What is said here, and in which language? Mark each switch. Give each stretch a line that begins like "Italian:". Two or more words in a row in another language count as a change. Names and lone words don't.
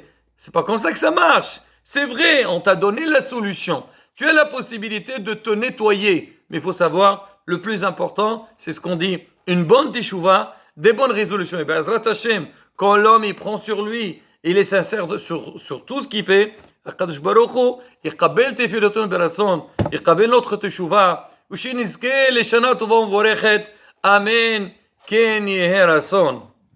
French: C'est pas comme ça que ça marche. C'est vrai, on t'a donné la solution, tu as la possibilité de te nettoyer, mais il faut savoir, le plus important, c'est ce qu'on dit, une bonne teshuva, des bonnes résolutions. Et bien,
Hebrew: בעזרת השם,
French: quand l'homme il prend sur lui, il est sincère sur tout ce qu'il fait,
Hebrew: הקדוש ברוך הוא, יקבל תפילותינו ברצון, יקבל notre תשובה, ושנזכה לשנה טובה ומבורכת, אמן, כן יהי רצון.